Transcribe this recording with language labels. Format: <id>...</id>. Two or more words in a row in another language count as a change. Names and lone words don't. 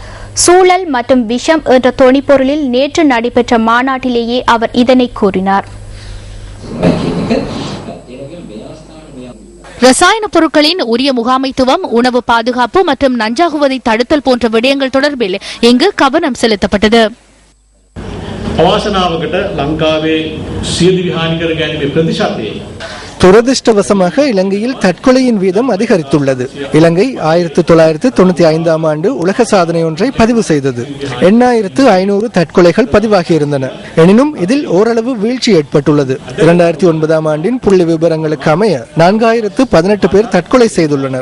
<ta>சூழல் மற்றும் விஷம் என்ற தொனிப்பொருளில் நேற்று நடைபெற்ற மாநாட்டிலேயே அவர் இதனை கூறினார். ரசாயன பொருட்களின் உரிய முகாமைத்துவம், உணவு பாதுகாப்பு மற்றும் நஞ்சாகுவதை தடுத்தல் போன்ற விடயங்கள் தொடர்பில் இங்கு கவனம் செலுத்தப்பட்டது.</ta> <si>අවාසනාවකට ලංකාවේ සියදිවි හානි කර ගැනීමේ ප්‍රතිශතය</si> <ta>துரதிருஷ்டவசமாக இலங்கையில் தற்கொலையின் வீதம் அதிகரித்துள்ளது. இலங்கை 1995ஆம் ஆண்டு உலக சாதனை ஒன்றை பதிவு செய்தது. 8500 தற்கொலைகள் பதிவாகியிருந்தன. எனினும் இதில் ஓரளவு வீழ்ச்சி ஏற்பட்டுள்ளது. 2009ஆம் ஆண்டின் புள்ளி விவரங்களுக்கு அமைய 4018 பேர் தற்கொலை செய்துள்ளனர்.</ta>